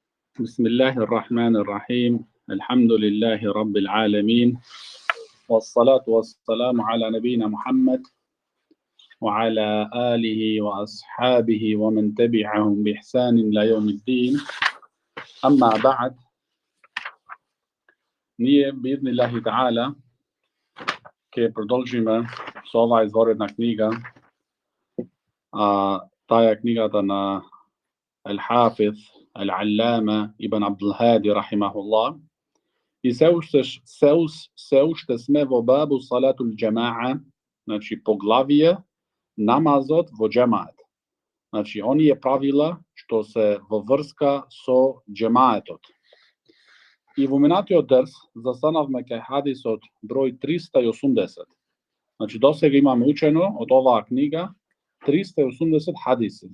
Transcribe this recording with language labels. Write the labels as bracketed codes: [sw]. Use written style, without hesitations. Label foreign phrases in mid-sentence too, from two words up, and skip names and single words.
[ar] بسم الله الرحمن الرحيم الحمد لله رب العالمين والصلاة والسلام على نبينا محمد وعلى آله وأصحابه ومن تبعهم بإحسان إلى يوم الدين أما بعد [mk] nije [ar] بإذن الله تعالى [mk] ke продолжиме со ова изворедна книга, таа книгата на [ar] الحافظ العلامة ابن عبد الهادي رحمه الله. [mk] И се уште сме во [ar] باب صلاة الجماعة, [mk] значи поглавие намазот во джамаат. Значи оние правила што се во врска со джамаатот. И во минатиот дерс застанавме кај хадисот број 380. Значи досега имаме учено од оваа книга 380 хадиси.